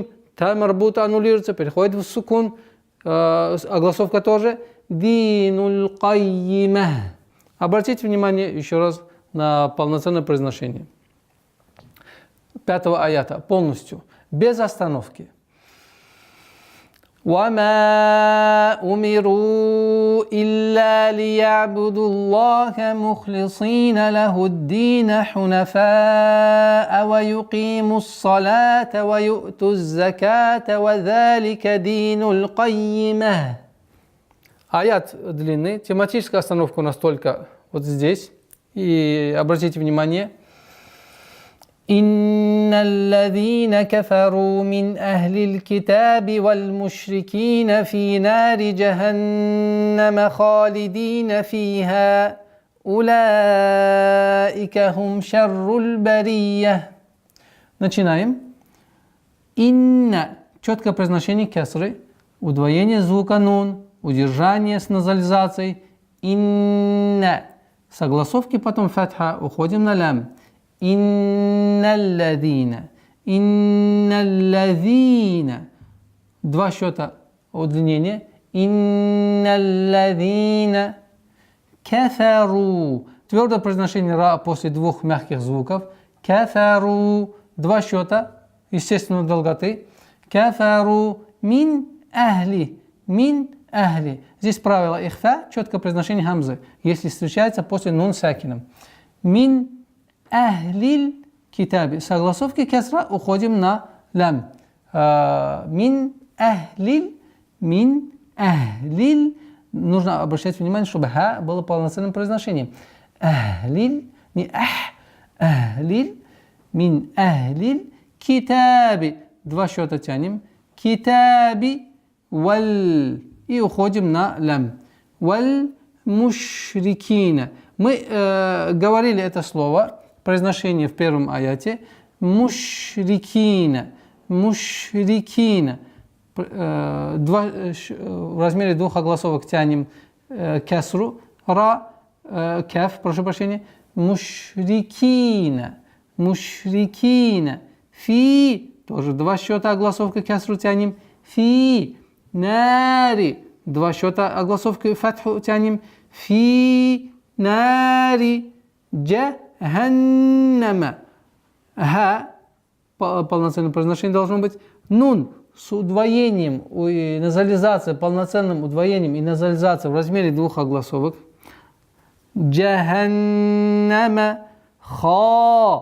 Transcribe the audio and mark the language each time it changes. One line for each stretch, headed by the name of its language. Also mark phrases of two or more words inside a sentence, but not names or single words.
Russian: Та марбута аннулируется. Переходит в сукун. Огласовка тоже.
Arabic: دين القيمة.
Russian: Обратите внимание еще раз на полноценное произношение 5-го аята полностью, без остановки.
Arabic: وَمَا أُمِرُوا إِلَّا لِيَعْبُدُوا اللَّهَ مُخْلِصِينَ لَهُ الدِّينَ حُنَفَاءَ وَيُقِيمُوا الصَّلَاةَ وَيُؤْتُوا الزَّكَاةَ وَذَلِكَ دِينُ الْقَيِّمَةِ.
Russian: Аят длинный, тематическая остановка у нас только вот здесь. И обратите внимание.
Arabic: إِنَّ الَّذِينَ كَفَرُوا مِنْ أَهْلِ الْكِتَابِ وَالْمُشْرِكِينَ فِي نَارِ جَهَنَّمَ خَالِدِينَ فِيهَا أُولَئِكَ هُمْ شَرُّ الْبَرِيَّةِ.
Russian: Начинаем. Инна. Четкое произношение кесры. Удвоение звука нун. Удержание с назализацией. Инна. Согласовки потом фатха. Уходим на лям. Инналладина. Инналладина. Два счета удлинения.
Arabic: إن الذين. كفروا.
Russian: Твердое произношение ра после двух мягких звуков. Кафару. Два счета. Естественно, долготы.
Arabic: كفروا. من أهل. من أهل.
Russian: Здесь правило ихфа, четкое произношение хамзы, если встречается после нун сакином.
Arabic: من أهل الكتاب.
Russian: Согласовки кесра уходим на лям.
Arabic: من أهل. من أهل.
Russian: Нужно обращать внимание, чтобы ха было полноценным произношением. Ахлил. Не ах. Ахлил.
Arabic: من أهل الكتاب.
Russian: Два счета тянем.
Arabic: الكتاب وال.
Russian: И уходим на лям.
Arabic: والمشركين.
Russian: Мы говорили это слово, произношение в первом аяте.
Arabic: المشركين. المشركين.
Russian: В размере двух огласовок тянем кесру. Ра, кеф, прошу прощения. Мушрикина.
Arabic: المشركين. في.
Russian: Тоже два счета огласовка кесру тянем.
Arabic: في. نار.
Russian: Два счета огласовка фатху тянем.
Arabic: في. نار.
Russian: Джаханнама. Ха. Полноценное произношение должно быть. Нун. С удвоением, и назализация, полноценным удвоением и назализацией в размере двух огласовок. Джаханнама. Ха.